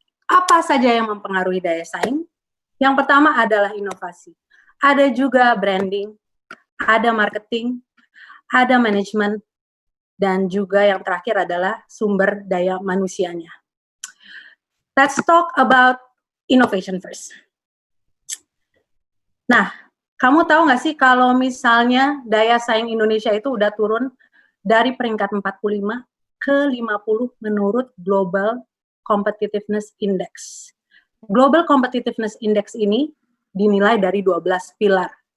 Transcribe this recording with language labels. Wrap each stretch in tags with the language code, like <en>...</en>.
<id>Apa saja yang mempengaruhi daya saing? Yang pertama adalah inovasi. Ada juga branding, ada marketing, ada manajemen, dan juga yang terakhir adalah sumber daya manusianya.</id> <en>Let's talk about innovation first.</en> <id>Nah, kamu tahu nggak sih kalau misalnya daya saing Indonesia itu udah turun dari peringkat 45 ke 50 menurut Global Competitiveness Index. Global Competitiveness Index ini dinilai dari 12 pilar.</id>